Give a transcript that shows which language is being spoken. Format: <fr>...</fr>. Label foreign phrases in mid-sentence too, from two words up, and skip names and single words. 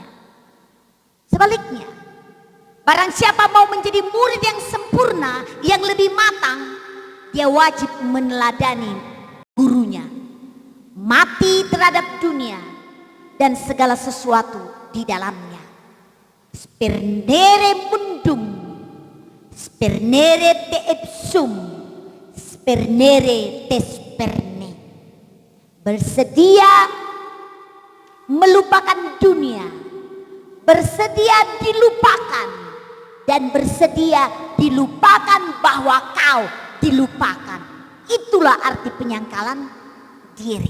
<id>Sebaliknya, barang siapa mau menjadi murid yang sempurna, yang lebih matang, dia wajib meneladani gurunya, mati terhadap dunia dan segala sesuatu di dalamnya.</id> <la>Spernere mundum, spernere te ipsum, spernere te sperne.</la> <id>Bersedia melupakan dunia, bersedia dilupakan, dan bersedia dilupakan bahwa kau dilupakan. Itulah arti penyangkalan diri.</id>